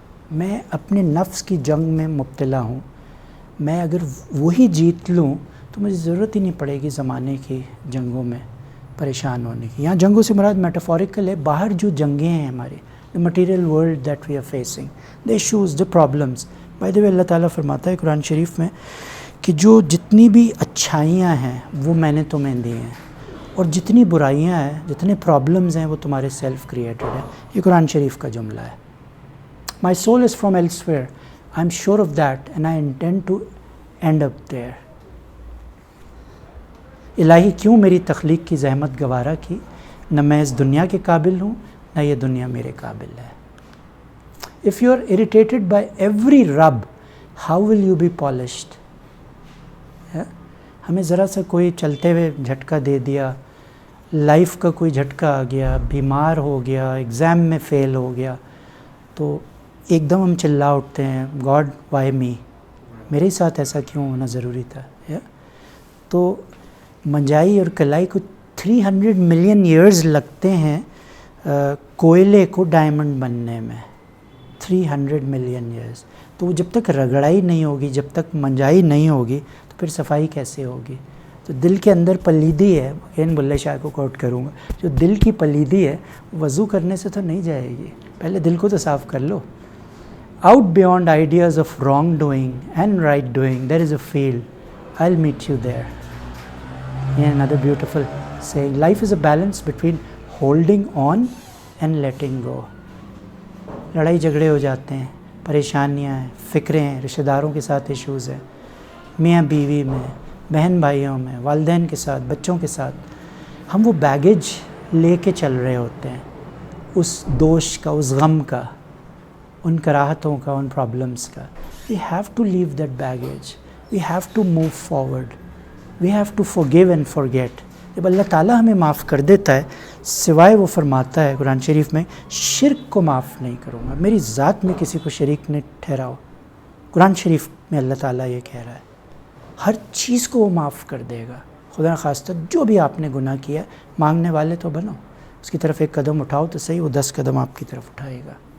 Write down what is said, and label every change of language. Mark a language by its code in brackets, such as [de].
[ur] میں اپنے نفس کی جنگ میں مبتلا ہوں. میں اگر وہی جیت لوں تو مجھے ضرورت ہی نہیں پڑے گی زمانے کی جنگوں میں پریشان ہونے کی. یہاں جنگوں سے مراد میٹافوریکل ہے, باہر جو جنگیں ہیں ہمارے, [en] the material world that we are facing, the issues, the problems. By the way, [ur] اللہ تعالیٰ فرماتا ہے قرآن شریف میں کہ جو جتنی بھی اچھائیاں ہیں وہ میں نے تمہیں دی ہیں, اور جتنی برائیاں ہیں, جتنے پرابلمز ہیں وہ تمہارے سیلف کریٹڈ ہیں. یہ قرآن شریف کا جملہ ہے. [en] My soul is from elsewhere. I'm sure of that and I intend to end up there. [ur] الہی کیوں میری تخلیق کی زحمت گوارا کی, نہ میں اس دنیا کے قابل ہوں نہ یہ دنیا میرے قابل ہے. [en] If you are irritated by every rub, how will you be polished? [ur] ہمیں ذرا سا کوئی چلتے ہوئے جھٹکا دے دیا, لائف کا کوئی جھٹکا آ گیا, بیمار ہو گیا, ایگزام میں فیل ہو گیا, تو ایک دم ہم چلا اٹھتے ہیں, [en] God why me, [ur] میرے ساتھ ایسا کیوں ہونا ضروری تھا. تو منجائی اور کلائی کو 300 ملین ایئرز لگتے ہیں کوئلے کو ڈائمنڈ بننے میں, 300 ملین ایئرز. تو وہ جب تک رگڑائی نہیں ہوگی, جب تک منجائی نہیں ہوگی, تو پھر صفائی کیسے ہوگی. تو دل کے اندر پلیدی ہے, این بلے شاہ کو کوٹ کروں گا, جو دل کی پلیدی ہے وضو کرنے سے تو نہیں جائے گی, پہلے دل کو تو صاف کر لو. [en] Out beyond ideas of wrongdoing and right doing, there is a field. I'll meet you there. Yeah, another beautiful saying. Life is a balance between holding on and letting go. [ur] لڑائی جھگڑے ہو جاتے ہیں, پریشانیاں ہیں, فکریں ہیں, رشتہ داروں کے ساتھ ایشوز ہیں, میاں بیوی میں, بہن بھائیوں میں, والدین کے ساتھ, بچوں کے ساتھ. ہم وہ بیگیج لے کے چل رہے ہوتے ہیں, اس دوش کا, اس غم کا, ان کراہتوں کا, ان پرابلمس کا. [en] We have to leave that baggage. We have to move forward. We have to forgive and forget. [ur] جب اللہ تعالیٰ ہمیں معاف کر دیتا ہے, سوائے وہ فرماتا ہے قرآن شریف میں, شرک کو معاف نہیں کروں گا, میری ذات میں کسی کو شریک نہیں ٹھہراؤ. قرآن شریف میں اللہ تعالیٰ یہ کہہ رہا ہے, ہر چیز کو وہ معاف کر دے گا. خدا نخواستہ جو بھی آپ نے گناہ کیا, مانگنے والے تو بنو, اس کی طرف ایک قدم اٹھاؤ تو صحیح, وہ 10 قدم آپ کی طرف اٹھائے گا.